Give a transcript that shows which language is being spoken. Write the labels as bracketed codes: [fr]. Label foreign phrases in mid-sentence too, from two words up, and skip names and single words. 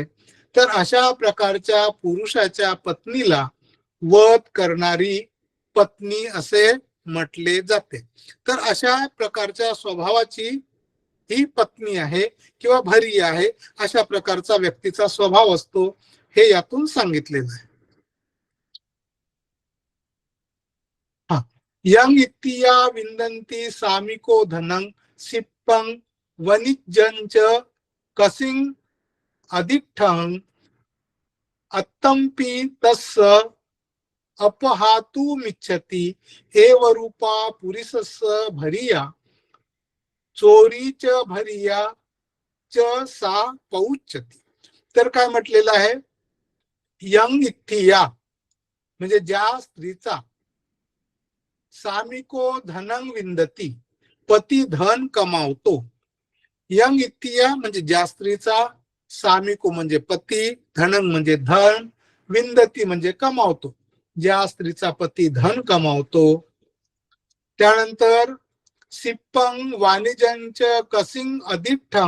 [mr] तर अशा प्रकारच्या पुरुषाच्या पत्नीला वध करणारी पत्नी असे म्हटले जाते. तर अशा प्रकारच्या स्वभावाची ही पत्नी आहे किंवा भरी आहे, अशा प्रकारचा व्यक्तीचा स्वभाव असतो, हे यातून सांगितलेलं आहे. [pi] यंग इत्तिया विंदंती सामिको धनं सिप्पं वनिज्जंच कसिंग अधिष्ठं अत्तंपि तस्स अपहातुमिच्छति एव रूपा पुरुषस्स भरिया चोरीच भरिया च सा पौच्यती. [mr] तर काय म्हटलेलं आहे, [pi] यंग इत्थिया [mr] म्हणजे ज्या स्त्रीचा, [pi] सामिको धनं विंदती [mr] पती धन कमावतो, [pi] यंग इत्तिया [mr] म्हणजे ज्या स्त्रीचा, सामिको म्हणजे पती, धनंग म्हणजे धन, विंदती म्हणजे कमावतो. ज्या स्त्रीचा पती धन कमावतो. त्यानंतर [pi] सिप्पंग वाणिज्यांच कसिंग अधिठ्ठम.